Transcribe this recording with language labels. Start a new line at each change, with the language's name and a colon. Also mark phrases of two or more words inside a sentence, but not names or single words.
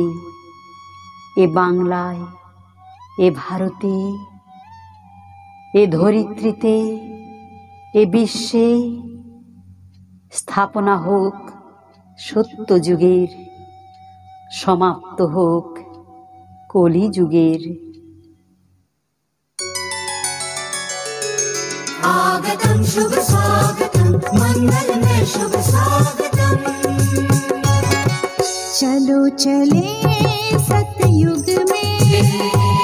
Bangla: এ বাংলায়, এ ভারতে, এ ধরিত্রীতে, এ বিশ্বে স্থাপনা হোক সত্যযুগের, সমাপ্ত হোক কলিযুগের।
Sanskrit: आगतं शुभ स्वागतं मंगलमय शुभ स्वागतं।
Hindi: चलो चले सतयुग में